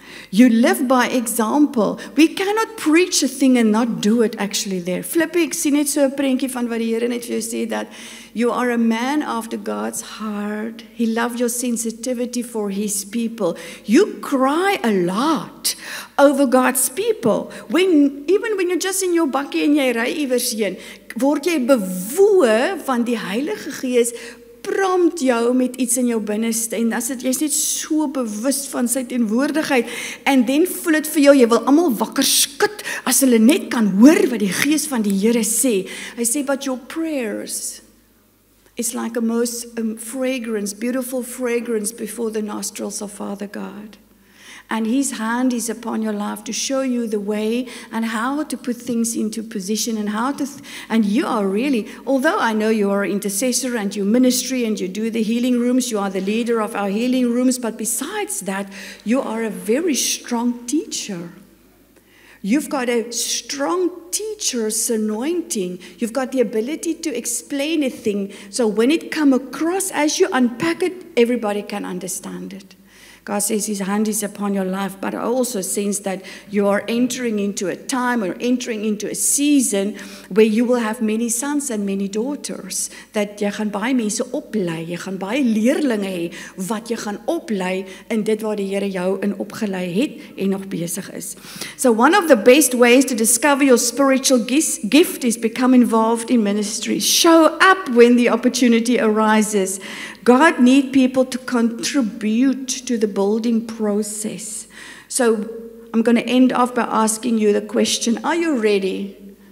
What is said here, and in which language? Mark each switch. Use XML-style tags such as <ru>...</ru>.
<en>You live by example. We cannot preach a thing and not do it actually there.</en> <af>Flippie, ek sien net so 'n prentjie van wat die Here net vir jou sê,</af> <en>that you are a man after God's heart. He loves your sensitivity for His people. You cry a lot over God's people. Even when you're just in your bakkie</en> <af>en jy ry iewers heen, word jy bewoe van die Heilige Gees, prompt jou met iets in jou binneste, en as dit jy's net so bewus van sy teenwoordigheid, en dan voel dit vir jou, jy wil almal wakker skud as hulle net kan hoor wat die Gees van die Here sê. Hy sê,</af> <en>but your prayers, it's like a most fragrance, beautiful fragrance before the nostrils of Father God. And His hand is upon your life to show you the way and how to put things into position and how to, and you are really, although I know you are an intercessor and you ministry and you do the healing rooms, you are the leader of our healing rooms, but besides that, you are a very strong teacher. You've got a strong teacher's anointing. You've got the ability to explain a thing. So when it comes across, as you unpack it, everybody can understand it. God says His hand is upon your life, but I also sense that you are entering into a time or entering into a season where you will have many sons and many daughters.</en> <af>Dat jy gaan baie mense oplei, jy gaan baie leerlinge hê wat jy gaan oplei in dit waar die Here jou in opgelei het en nog besig is.</af> <en>So one of the best ways to discover your spiritual gift is become involved in ministry. Show up when the opportunity arises. God needs people to contribute to the building process. So I'm going to end off by asking you the question, are you ready?</en>